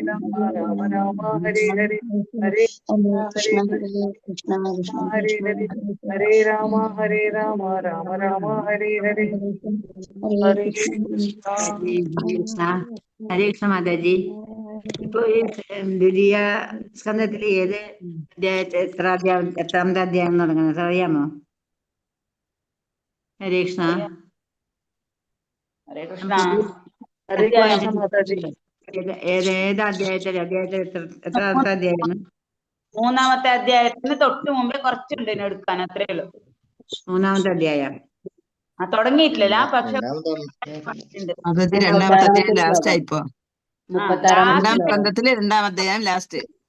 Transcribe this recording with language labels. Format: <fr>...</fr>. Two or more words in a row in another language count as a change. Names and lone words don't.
<sa>Rama, Rama Rama, Hare Hare, Hare Krishna, Krishna, Hare Krishna, Krishna Hare Krishna, Hare, Hare Hare Rama, Hare Rama, Rama Rama, Hare Hare, Hare Hare Krishna. Krishna.</sa> <ml>ഹരേ കൃഷ്ണ മാതാജി. ഇപ്പൊ ഈ ദ്വിതീയ സ്കന്ധത്തിൽ ഏത് അധ്യായത്തെ എത്രാമത്തെ അധ്യായം തുടങ്ങുന്നത് അറിയാമോ? ഹരേ കൃഷ്ണ. ഹരേ കൃഷ്ണ. Hare Krishna Mataji. ഏത് അധ്യായത്തിലെ എത്രാമത്തെ അധ്യായം? മൂന്നാമത്തെ അധ്യായത്തിന് തൊട്ട് മുമ്പേ കുറച്ചുണ്ട് എടുക്കാൻ, അത്രേ ഉള്ളൂ. മൂന്നാമത്തെ അധ്യായം തുടങ്ങിയിട്ടില്ല, പക്ഷെ രണ്ടാമത്തെ അധ്യായം ലാസ്റ്റ് ആയിപ്പോ. രണ്ടാം സ്കന്ധത്തില് രണ്ടാം അധ്യായം ലാസ്റ്റ്.</ml>